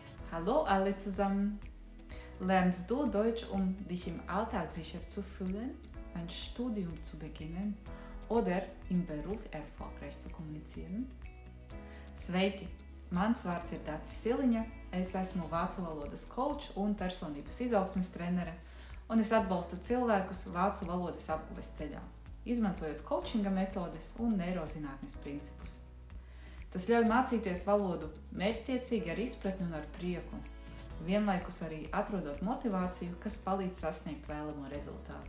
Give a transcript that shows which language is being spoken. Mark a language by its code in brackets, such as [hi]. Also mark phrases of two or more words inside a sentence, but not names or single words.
[de] Hallo alle zusammen! Lernst du Deutsch, um dich im Alltag sicher zu fühlen, ein Studium zu beginnen oder im Beruf erfolgreich zu kommunizieren? [lv] Sveiki! Mans vārds ir Dācis Siliņa, es esmu vācu valodas coach un personības izaugsmes trenere, un es atbalstu cilvēkus vācu valodas apguves ceļā, izmantojot coachinga metodes un neirozinātnes principus. Tas ļauj mācīties valodu mērķtiecīgi ar izpratni un ar prieku, vienlaikus arī atrodot motivāciju, kas palīdz sasniegt vēlamo rezultātu.